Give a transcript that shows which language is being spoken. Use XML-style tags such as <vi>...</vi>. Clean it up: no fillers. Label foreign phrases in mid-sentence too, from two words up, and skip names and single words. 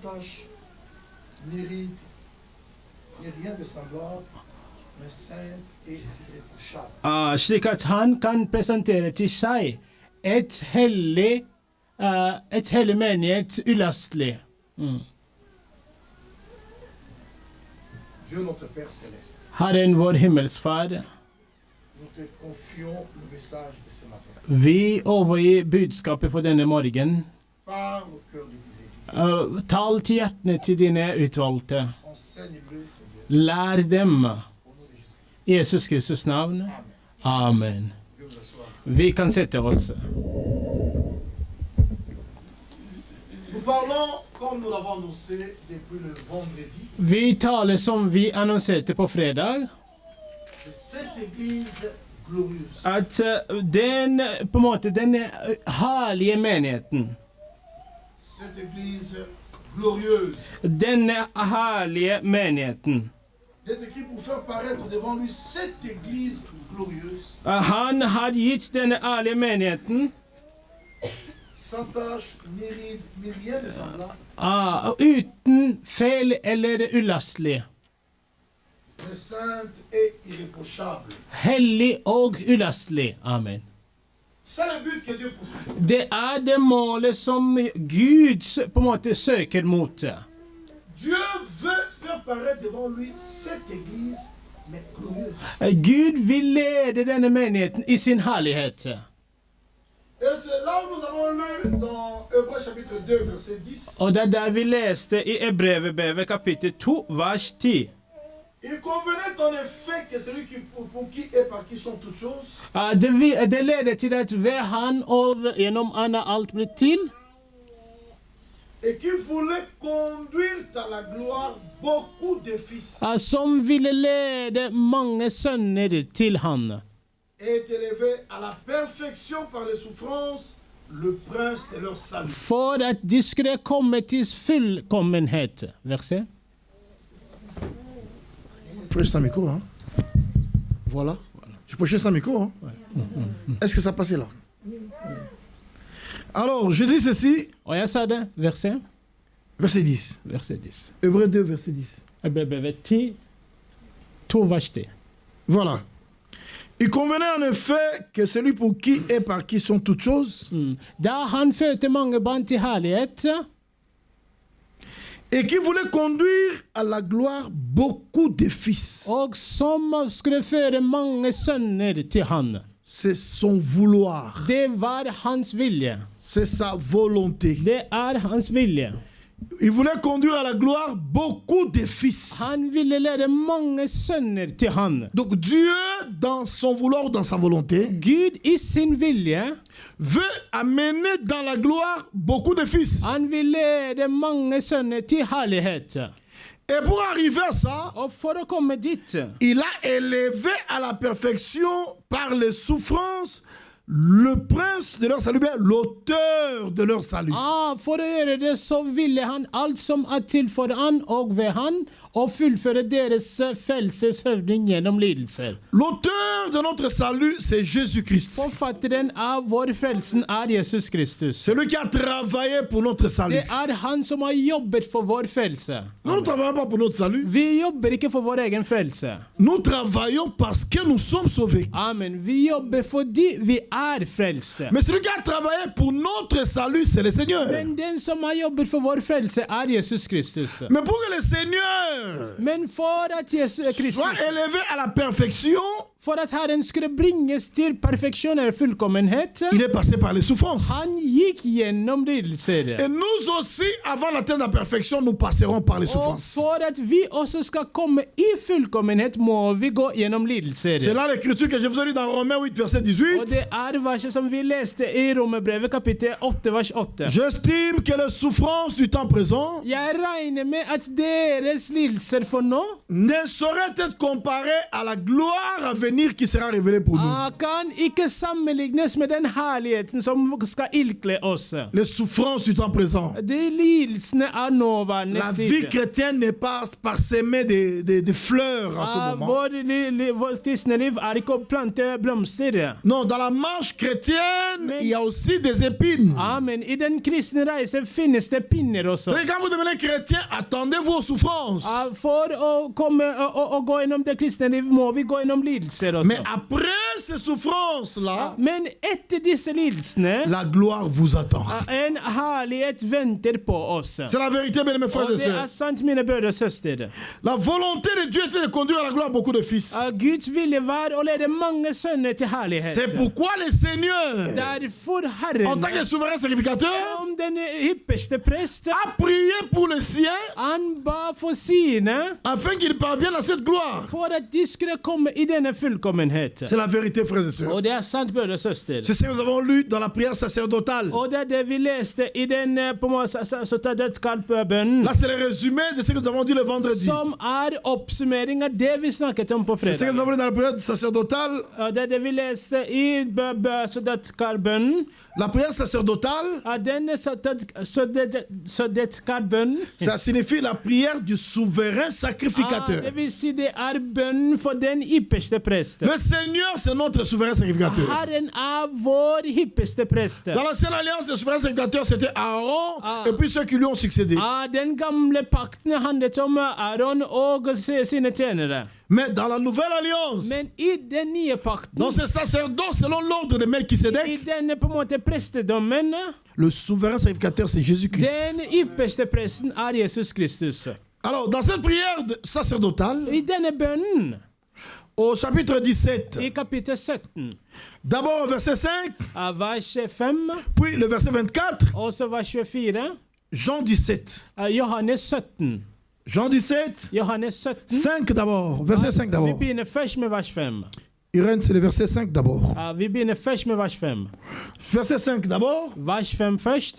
<fr>tâche n'hérite ni rien de semblable, mais sainte et irréprochable.</fr> <no>Slik at han kan presentere til seg et hellig menighet ulastelig.</no> <fr>Dieu notre Père céleste,</fr> <no>Herren vår himmelsfar,</no> <fr>nous te confions le message de ce matin.</fr> <no>vi overgir budskapet for denne morgen.</no> <fr>Parle au cœur de tes élus.</fr> <no>Tal til hjertene til dine utvalgte.</no> <fr>Enseigne-le, Seigneur,</fr> <no>Lær dem.</no> <fr>au nom de Jésus.</fr> <no>I Jesus Kristus navn. Amen.</no> <fr>Dieu vous reçoit.</fr> <no>Vi kan sette oss.</no> <fr>Nous parlons, comme nous l'avons annoncé depuis le vendredi,</fr> <no>Vi taler som vi annonserte på fredag,</no> <fr>de cette église glorieuse.</fr> <no>at den herlige menigheten,</no> <fr>Cette église glorieuse.</fr> <no>denne herlige menigheten,</no> <fr>Il est écrit pour faire paraître devant lui cette église glorieuse,</fr> <no>han har gitt denne herlige menigheten</no> <fr>sans tâche, ni ride, ni rien de semblable,</fr> <no>uten feil eller ulastelig,</no> <fr>mais sainte et irréprochable.</fr> <no>hellig og ulastelig. Amen.</no> <fr>C'est le but que Dieu poursuit.</fr> <no>Det det målet som Gud på en måte søker mot.</no> <fr>Dieu veut faire paraître devant lui cette église, mais glorieuse.</fr> <no>Gud vil lede denne menigheten i sin herlighet.</no> <fr>Et c'est là où nous avons lu dans Hébreux chapitre 2, verset 10.</fr> <no>Og det der vi leste i Hebreerbrevet kapittel 2, vers 10.</no> <fr>Il convenait en effet que celui pour qui et par qui sont toutes choses,</fr> <no>Det leder til at ved han og gjennom han alt blitt til,</no> <fr>et qui voulait conduire à la gloire beaucoup de fils,</fr> <no>som ville lede mange sønner til han,</no> <fr>est élevé à la perfection par les souffrances, le prince de leur salut.</fr> <no>for at de skulle komme til fullkommenhet.</no> <fr>Verset. Je prêche sans micro, hein? Voilà. Je prêchais sans micro, hein? Est-ce que ça passait là? Alors, je dis ceci,</fr> <no>Og jeg sa det.</no> <fr>Verset. verset 10. Verset 10. Hébreux 2, verset 10.</fr> <no>Hebreerbrevet 10, 2 vers 10.</no> <fr>Voilà. Il convenait en effet que celui pour qui et par qui sont toutes choses,</fr> <no>Da han fødte mange barn til herlighet,</no> <fr>et qui voulait conduire à la gloire beaucoup de fils.</fr> <no>og som skulle føre mange sønner til han.</no> <fr>C'est son vouloir,</fr> <no>Det var hans vilje.</no> <fr>c'est sa volonté.</fr> <no>Det hans vilje.</no> <fr>Il voulait conduire à la gloire beaucoup de fils.</fr> <no>Han ville lede mange sønner til han.</no> <fr>Donc Dieu, dans son vouloir, dans sa volonté,</fr> <no>Gud i sin vilje,</no> <fr>veut amener dans la gloire beaucoup de fils.</fr> <no>han vil lede mange sønner til herlighet.</no> <fr>Et pour arriver à ça,</fr> <no>Og for å komme dit,</no> <fr>il a élevé à la perfection par les souffrances le prince de leur salut, bien l'auteur de leur salut.</fr> <no>for å gjøre det så ville han alt som til for han og ved han, og fullføre deres frelseshøvding gjennom lidelser.</no> <fr>L'auteur de notre salut, c'est Jésus-Christ.</fr> <no>Forfatteren av vår frelsen Jesus Kristus.</no> <fr>Celui qui a travaillé pour notre salut.</fr> <no>Det han som har jobbet for vår frelse.</no> <fr>Nous ne travaillons pas pour notre salut.</fr> <no>Vi jobber ikke for vår egen frelse.</no> <fr>Nous travaillons parce que nous sommes sauvés. Amen.</fr> <no>Vi jobber fordi vi frelste.</no> <fr>Mais celui qui a travaillé pour notre salut, c'est le Seigneur.</fr> <no>Men den som har jobbet for vår frelse Jesus Kristus.</no> <fr>Mais pour que le Seigneur</fr> <no>Men for at Jesus Kristus,</no> <fr>soit élevé à la perfection,</fr> <no>for at Herren skulle bringes til perfeksjon eller fullkommenhet,</no> <fr>il est passé par les souffrances.</fr> <no>han gikk gjennom lidelser.</no> <fr>Et nous aussi, avant d'atteindre la perfection, nous passerons par les</fr> <no>Og</no> <fr>souffrances.</fr> <no>for at vi også skal komme i fullkommenhet, må vi gå gjennom lidelser.</no> <fr>C'est là l'écriture que je vous ai lu dans Romains 8, verset 18.</fr> <no>Og det verset som vi leste i Romerbrevet kapittel 8, vers 8.</no> <fr>J'estime que les souffrances du temps présent</fr> <no>Jeg regner med at deres lidelser for nå</no> <fr>ne sauraient être comparées à la gloire à venir l'avenir qui sera révélé pour nous.</fr> <no>Kan ikke sammenlignes med den herligheten som skal ilkle oss.</no> <fr>Les souffrances du temps présent.</fr> <no>De lidelsene av nåværende</no> <fr>La vie</fr> <no>tid.</no> <fr>chrétienne n'est pas parsemée de fleurs à tout moment.</fr> <no>Vårt kristne liv er ikke å plante blomster.</no> <fr>Non, dans la marche chrétienne, il y a aussi des épines. Amen.</fr> <no>I den kristne reise finnes det pinner også.</no> <fr>C'est-à-dire, quand vous devenez chrétien, attendez-vous aux souffrances.</fr> <no>For å gå gjennom det kristne liv må vi gå gjennom lidelser også.</no> <fr>Mais après ces souffrances-là,</fr> <no>Men etter disse lidelsene,</no> <fr>la gloire vous attend.</fr> <no>en herlighet venter på oss.</no> <fr>C'est la vérité, mes frères</fr> <no>Og</no> <fr>et</fr> <no>det er</no> <fr>sœurs.</fr> <no>sant, mine brødre og søstre.</no> <fr>La volonté de Dieu était de conduire à la gloire beaucoup de fils.</fr> <no>Guds vilje var å lede mange sønner til</no> <fr>C'est</fr> <no>herlighet.</no> <fr>pourquoi le Seigneur,</fr> <no>Derfor</no> <fr>en</fr> <no>Herren,</no> <fr>tant que souverain sacrificateur,</fr> <no>som den hyppigste prest,</no> <fr>a prié pour les siens</fr> <no>han ba for sine,</no> <fr>afin qu'ils parviennent à cette gloire.</fr> <no>for at de skulle komme i denne fullkommenhet.</no> <fr>C'est la vérité, frères et sœurs.</fr> <no>Og det er sant, brødre og søstre.</no> <fr>C'est ce que nous avons lu dans la prière sacerdotale.</fr> <no>Og det er det vi leste i den på en måte bønnen,</no> <fr>Là, c'est le résumé de ce que nous avons dit le vendredi.</fr> <no>som er oppsummering av det vi snakket om på</no> <fr>C'est ce que nous</fr> <no>fredag.</no> <fr>avons lu dans la prière sacerdotale.</fr> <no>Og det er det vi leste i bønnen.</no> <fr>La prière sacerdotale,</fr> <no>Denne bønnen,</no> <fr>ça signifie la prière du souverain sacrificateur.</fr> <no>det vil si det er bønnen for den ypperste prest.</no> <fr>Le Seigneur, c'est notre souverain sacrificateur.</fr> <no>Herren er vår hyppigste prest.</no> <fr>Dans l'ancienne alliance, le souverain sacrificateur, c'était Aaron et puis ceux qui lui ont succédé.</fr> <no>Den gamle pakten handlet om Aaron og sine tjenere.</no> <fr>Mais dans la nouvelle alliance,</fr> <no>Men i den nye pakten,</no> <fr>dans ce sacerdoce selon l'ordre de</fr> <no>i</no> <fr>Melchisedec,</fr> <no>denne på en måte prestedommen,</no> <fr>le souverain sacrificateur, c'est Jésus-Christ.</fr> <no>den ypperste presten er Jesus Kristus.</no> <fr>Alors, dans cette prière sacerdotale,</fr> <no>I denne bønnen,</no> <fr>au chapitre 17,</fr> <no>i kapittel 17,</no> <fr>d'abord au verset 5,</fr> <no>vers 5,</no> <fr>puis le verset 24,</fr> <no>og så vers 24,</no> <fr>Jean 17.</fr> <no>Johannes 17.</no> <fr>Jean 17,</fr> <no>Johannes 17.</no> <fr>5 d'abord, verset 5</fr> <no>Vi</no> <fr>d'abord.</fr> <no>begynner først med vers 5.</no> <fr>Irène, c'est le verset 5 d'abord.</fr> <no>Vi begynner først med vers 5.</no> <fr>Verset 5 d'abord,</fr> <no>Vers 5 først.</no>